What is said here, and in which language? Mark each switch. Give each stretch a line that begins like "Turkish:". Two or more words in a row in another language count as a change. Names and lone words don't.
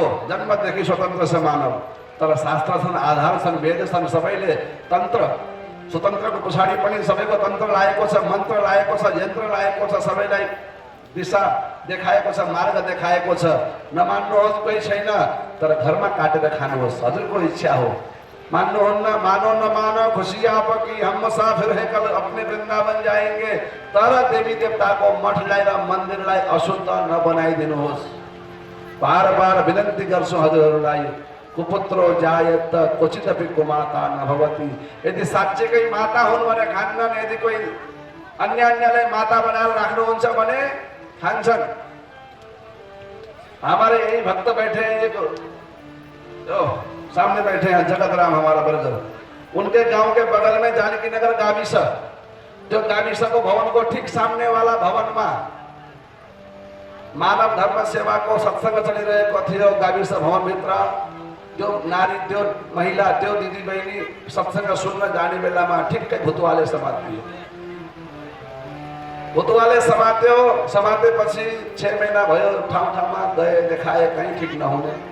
Nepali: जन्मदेखि स्वतन्त्र छ मानव। तर शास्त्र छन्, आधार छन्, वेद छन्, सबैले तन्त्र स्वतन्त्रको पछाडि पनि सबैको तन्त्र लागेको छ, मन्त्र लागेको छ, यन्त्र लागेको छ, सबैलाई दिशा देखाएको छ, मार्ग देखाएको छ। नमान्नुहोस् कोही छैन, तर घरमा काटेर खानुहोस्, हजुरको इच्छा हो। मान्नुहुन्न
Hindi: मानो न मानो, खुशी आपकी हम मुसाफिर हैं कल अपने वृन्दावन जाएंगे।
Nepali: तर देवी देवताको मठलाई र मन्दिरलाई अशुद्ध नबनाइदिनुहोस्। बार बार विनन्ती गर्छु हजुरहरूलाई।
Sanskrit: कुपुत्रो जायत क्वचिदपि कुमाता न भवति।
Nepali: यदि साँच्चैकै माता हुन् भने खान्नन्, यदि कोही अन्यलाई माता बनाएर राख्नुहुन्छ भने खान्छन्।
Hindi: हमारे यही भक्त बैठे हैं, एक सामने बैठे हैं जगत राम हमारा ब्रदर। उनके गांव के बगल में जानकी नगर गाविस, जो गाविस को भवन को ठीक सामने वाला भवन में
Nepali: मानव धर्म सेवा को सत्संग चलिरहेको थियो। गाविस भवन भित्र त्यो नारी त्यो महिला त्यो दिदी बहिनी सत्संग सुन्न जाने बेलामा ठिक्कै भुतुवाले समात्यो। भुतुवाले समातेपछि 6 महिना भयो, ठाउँ ठाउँमा गए देखाए, कहीं ठीक नहुने।